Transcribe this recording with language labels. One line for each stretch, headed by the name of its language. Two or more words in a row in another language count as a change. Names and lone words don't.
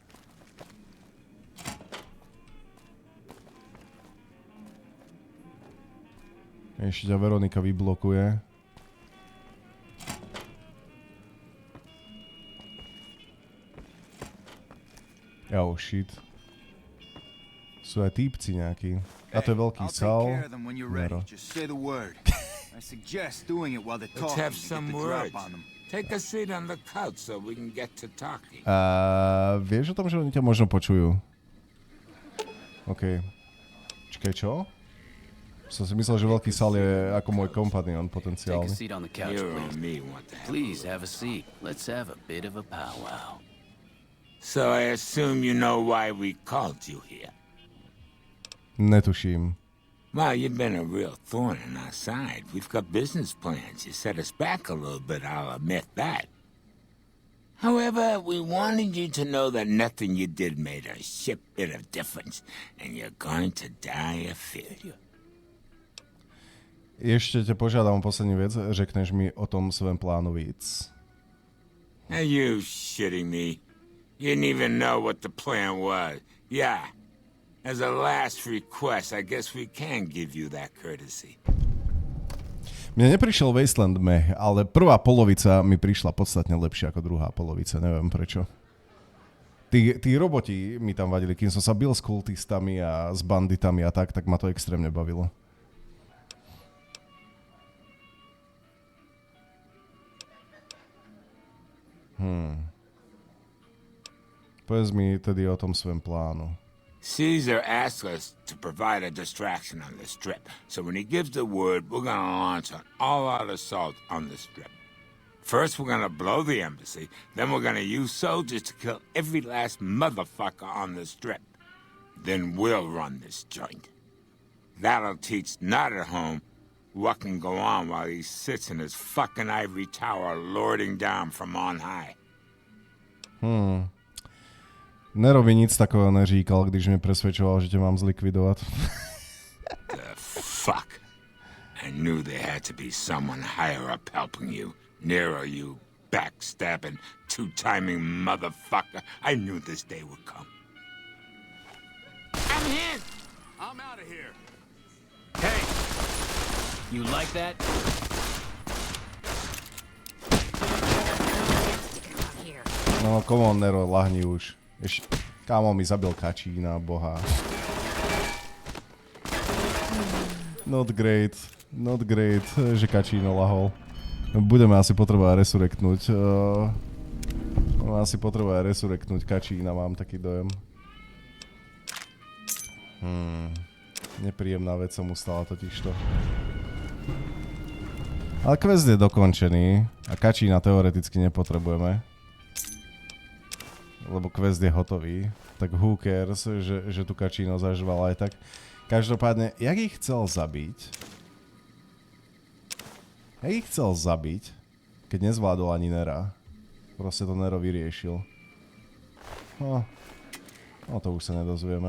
Slovak: Ešte ťa Veronika vyblokuje.
English: Oh shit.
Slovak: Sú aj týpci nejakí. A to je veľký sál. Nero.
English: Let's have some words. Take a seat on the couch so we can get to talking.
Slovak: Vieš o tom, že oni ťa možno počujú? OK. Čakaj, čo? Som si myslel, že veľký sál je ako môj kompanion potenciálny.
English: Take a seat on the couch, please. Please have a seat. Let's have a bit of a powwow. So I assume you know why we called you here.
Slovak: Netuším.
English: Well, you've been a real thorn in our side. We've got business plans. You set us back a little bit, I'll admit that. However, we wanted you to know that nothing you did made a shit bit of difference, and you're going to die of failure.
Slovak: Ešte ťa požiadam
Czech: o poslední vec, řekneš mi o tom svém plánu víc.
English: Are you shitting me? You didn't even know what the plan was. Yeah. As a last request, I guess we can give you that courtesy.
Slovak: Mne neprišiel
English: Wasteland meh,
Slovak: ale prvá polovica mi prišla podstatne lepšia ako druhá polovica, neviem prečo. Tí roboti mi tam vadili, kým som sa bil s kultistami a s banditami a tak ma to extrémne bavilo. Povedz mi tedy o tom svojom plánu.
English: Caesar asked us to provide a distraction on the strip, so when he gives the word, we're gonna launch an all-out assault on the strip. First, we're gonna blow the embassy. Then we're gonna use soldiers to kill every last motherfucker on the strip. Then we'll run this joint. That'll teach Not at Home what can go on while he sits in his fucking ivory tower lording down from on high.
Czech: Nero by nic takového neříkal, když mě
Slovak: presvedčoval, že
Czech: tě mám zlikvidovat.
English: The fuck? I knew there had to be someone higher up helping you. Nero, you backstabbing, two-timing motherfucker. I knew this day would come. I'm in! I'm out of here. Hey! You like that? No, come on, Nero,
Slovak: lahni už. Kámo mi zabil kačína, boha.
English: Not great,
Slovak: že kačíno lahol. Budeme asi potrebovať resurektnúť kačína, mám taký dojem. Nepríjemná vec sa mu stala totižto. Ale quest je dokončený a kačína teoreticky nepotrebujeme. Lebo quest je hotový. Tak
English: who cares,
Slovak: že tu kačíno zažval aj tak. Každopádne, jak ich chcel zabiť, keď nezvládol ani Nera. Proste to Nero vyriešil. No to už sa nedozvieme.